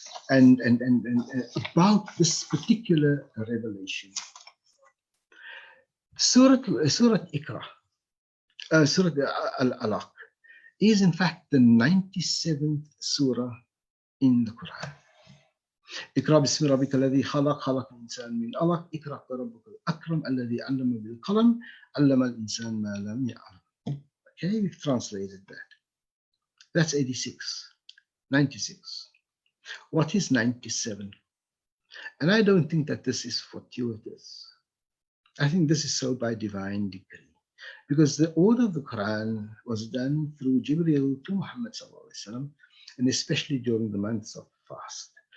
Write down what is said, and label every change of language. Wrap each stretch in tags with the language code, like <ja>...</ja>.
<en>and about this particular revelation. Surat Iqra, Surat Al-Alaq, is in fact the 97th surah in the Quran.</en> <ar>اقرأ باسم ربك الذي خلق خلق الإنسان من علق اقرأ وربك الأكرم الذي علم بالقلم علم الإنسان ما لم يعلم.</ar> <en>Okay, we've translated that. That's 86. 96. What is 97? And I don't think that this is fortuitous. I think this is so by divine decree. Because the order of the Quran was done through Jibreel to Muhammad ﷺ, and especially during the months of fast.</en>